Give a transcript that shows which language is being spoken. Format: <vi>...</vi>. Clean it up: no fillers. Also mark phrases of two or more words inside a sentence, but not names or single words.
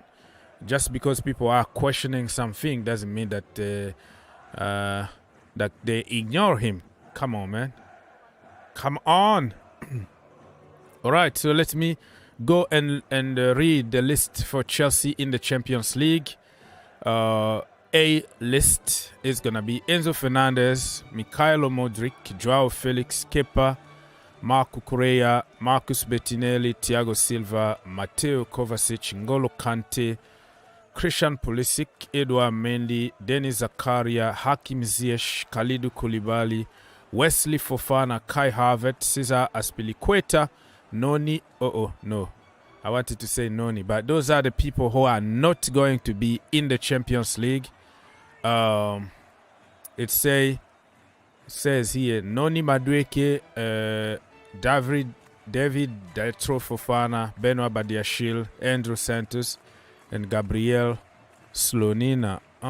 <en>Just because people are questioning something doesn't mean that they ignore him. Come on, man. Come on. All right, so let me go and read the list for Chelsea in the Champions League. A list is going to be Enzo Fernandez, Mikhailo Mudryk, Joao Felix, Kepa, Marco Correa, Marcus Bettinelli, Thiago Silva, Matteo Kovacic, N'Golo Kante, Christian Pulisic, Edouard Mendy, Denis Zakaria, Hakim Ziyech, Kalidou Koulibaly, Wesley Fofana, Kai Havertz, Cesar Azpilicueta, Noni. No. I wanted to say Noni, but those are the people who are not going to be in the Champions League. It says here Noni Madueke, David Daitro Fofana, Benoit Badiashile, Andrew Santos, and Gabriel Slonina.</en>